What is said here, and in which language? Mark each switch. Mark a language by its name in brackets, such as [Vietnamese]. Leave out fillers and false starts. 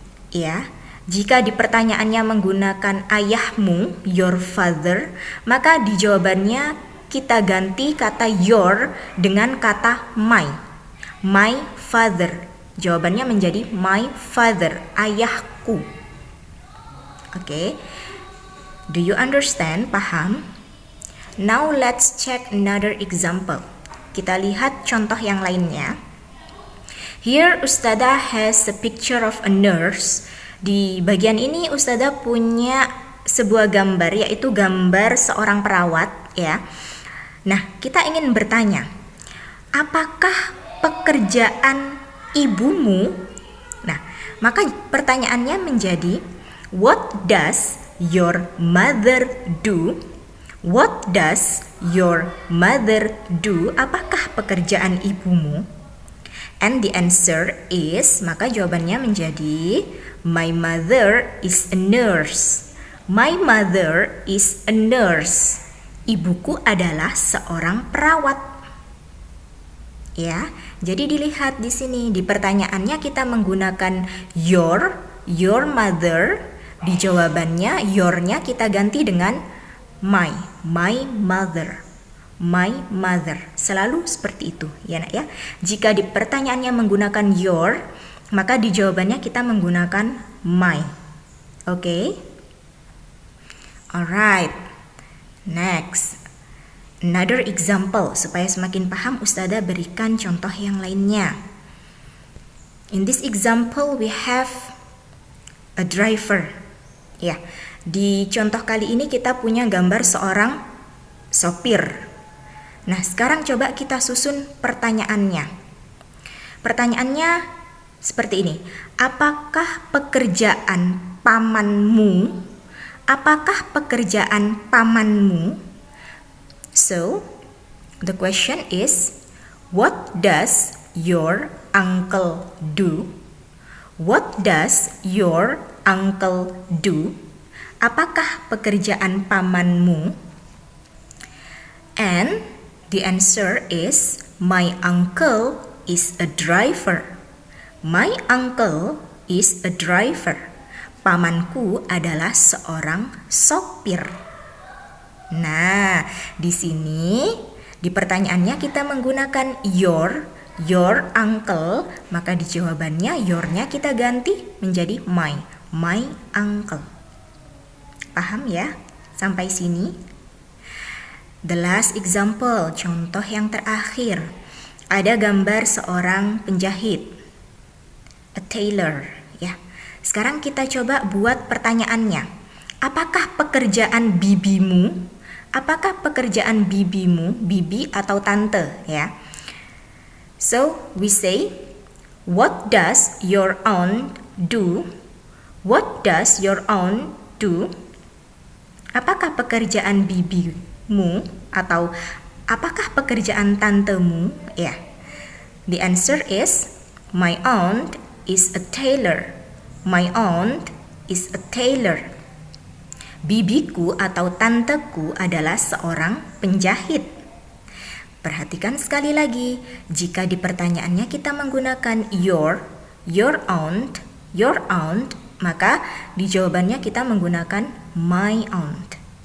[Indonesian] Ya, jika di pertanyaannya menggunakan ayahmu, [English] your father, [Indonesian] maka di jawabannya kita ganti kata your dengan kata [English] my father. [Indonesian] Jawabannya menjadi [English] my father, [Indonesian] ayahku. [English] Oke. Do you understand? Paham? Now let's check another example. [Indonesian] Kita lihat contoh yang lainnya. [English] Here Ustazah has a picture of a nurse. [Indonesian] Di bagian ini Ustazah punya sebuah gambar, yaitu gambar seorang perawat ya. Nah, kita ingin bertanya, apakah pekerjaan ibumu? Nah, maka pertanyaannya menjadi [English] what does your mother do? What does your mother do? Apakah pekerjaan ibumu? And the answer is, [Indonesian] maka jawabannya menjadi [English] my mother is a nurse. My mother is a nurse. [Indonesian] Ibuku adalah seorang perawat. Ya, jadi dilihat di sini di pertanyaannya kita menggunakan [English] your mother. [Indonesian] Di jawabannya your-nya kita ganti dengan [English] my mother. My mother. [Indonesian] Selalu seperti itu, ya Nak ya. Jika di pertanyaannya menggunakan your, maka di jawabannya kita menggunakan my. [English] Oke? Alright. Next. Another example. [Indonesian] Supaya semakin paham, Ustazah berikan contoh yang lainnya. [English] In this example we have a driver. [Indonesian] Ya, di contoh kali ini kita punya gambar seorang sopir. Nah, sekarang coba kita susun pertanyaannya. Pertanyaannya seperti ini. Apakah pekerjaan pamanmu? Apakah pekerjaan pamanmu? [English] So, the question is, what does your uncle do? What does your uncle do? [Indonesian] Apakah pekerjaan pamanmu? And [English] The answer is my uncle is a driver. My uncle is a driver. [Indonesian] Pamanku adalah seorang sopir. Nah, di sini di pertanyaannya kita menggunakan [English] your uncle, [Indonesian] maka di jawabannya your-nya kita ganti menjadi [English] my uncle. [Indonesian] Paham ya? Sampai sini? [English] The last example, [Indonesian] contoh yang terakhir. Ada gambar seorang penjahit, [English] a tailor, [Indonesian] ya. Sekarang kita coba buat pertanyaannya. Apakah pekerjaan bibimu? Apakah pekerjaan bibimu, bibi atau tante, ya? [English] So, we say, what does your aunt do? What does your aunt do? [Indonesian] Apakah pekerjaan bibimu atau apakah pekerjaan tantemu? Ya. [English] The answer is my aunt is a tailor. My aunt is a tailor. [Indonesian] Bibiku atau tanteku adalah seorang penjahit. Perhatikan sekali lagi, jika di pertanyaannya kita menggunakan [English] your aunt, [Indonesian] maka di jawabannya kita menggunakan [English] my aunt.